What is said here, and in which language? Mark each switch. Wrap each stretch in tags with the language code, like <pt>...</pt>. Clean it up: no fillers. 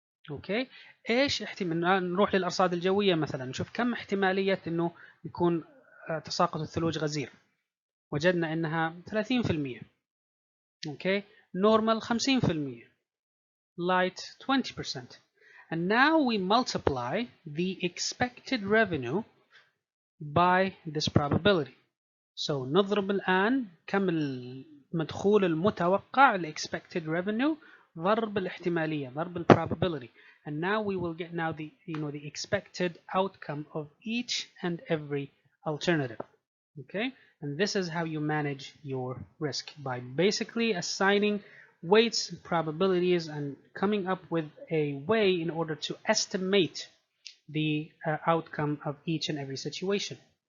<ar>اوكي ايش نروح للأرصاد الجوية مثلا نشوف كم احتمالية انه يكون تساقط الثلوج غزير. وجدنا انها 30%. اوكي normal 50%. light 20%.</ar> <en>And now we multiply the expected revenue by this probability.</en> <ar>So نضرب الآن كم المدخول المتوقع</ar> <en>expected revenue</en> <ar>ضرب الاحتمالية ضرب probability.</ar> <en>And now we will get now the expected outcome of each and every alternative. Okay, and this is how you manage your risk, by basically assigning weights, probabilities, and coming up with a way in order to estimate the outcome of each and every situation.</en>